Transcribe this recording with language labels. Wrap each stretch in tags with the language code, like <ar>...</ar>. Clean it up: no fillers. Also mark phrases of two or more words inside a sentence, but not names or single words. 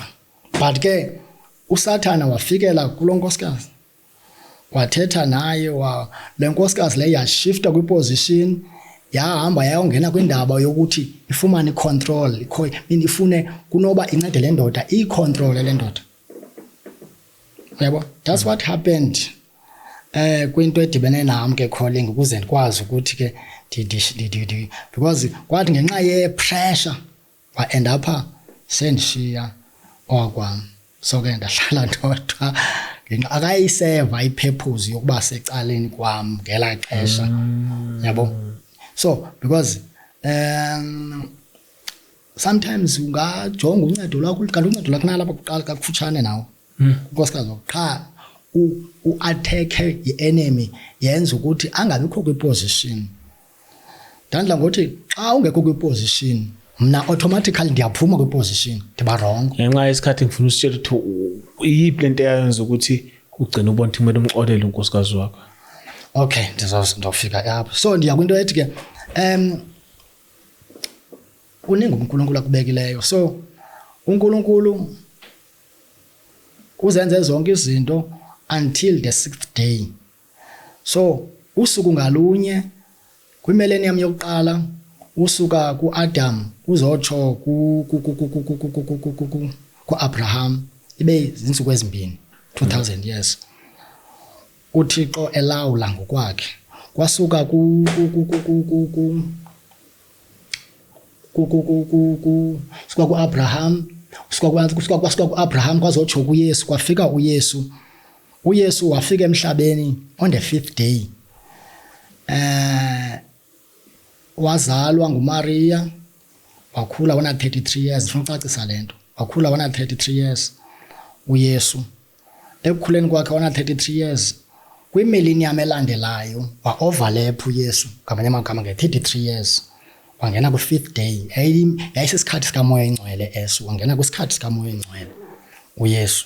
<xh>But ke uSathana wafikela kulonkosikazi wathetha naye lenkosikazi le yashifta kwiposition yahamba yayongena kwindaba yokuthi ifumane icontrol ifune kunoba incede le ndoda icontrol le ndoda. Yabo,</xh> <en>that's what happened</en> <xh>kwinto edibene nami ke calling ukuze ndikwazi ukuthi ke because kwathi ngenxa ye pressure wa</xh> <en>end up</en> <xh>sendishiya okwami. So ke ndahlala ndodwa akayiseva ipurpose yokuba secaleni kwami ngela xesha. Yabo, so because sometimes ungajonga uncedo lwakho kanti uncedo lwakho nalapha kuqala kakufutshane nawe. Nkosikazi qha uattack i-enemy yenza ukuthi angabikho kwiposition. Ndandla ngothi xa ungekho kwiposition mna automatically ndiyaphuma kwiposition ndiba wrong.</xh> <zu>Ngenxa yesikhathi ngifuna usitshela ukuthi iyiphi lento eyayenza ukuthi ugcine ubona ukuthi kumele umxolele unkosikazi wakho. Okay, ndizofika apho.</zu> <xh>So ndiya kwinto ethi ke uningi uNkulunkulu akubekileyo. So uNkulunkulu uzenze zonke izinto</xh> <en>until the 6th day.</en> <zu>So usuku ngalunye kwimillennium yokuqala usuka kuAdam uzotsho kuAbraham ibe izinsuku ezimbini 2000 years.</zu> <xh>uThixo elawula ngokwakhe kwasuka kuAbraham kusuka kuAbraham kwazotsho kuYesu kwafika uYesu. uYesu wafika emhlabeni</xh> <en>on the 5th day.</en> <xh>Wazalwa nguMaria wakhula wana 33 years.</xh> <zu>Ngifuna ucacisa lento. Wakhula wana 33 years uYesu.</zu> <xh>Ekukhuleni kwakhe wana 33 years kwimillennium elandelayo wa-overlap uYesu ngamanye amagama nge-33 years wangena ku-5th day.</xh> <zu>Yayisesikhathi sikamoya oyingcwele eso, wangena kwisikhathi sikamoya oyingcwele uYesu.</zu>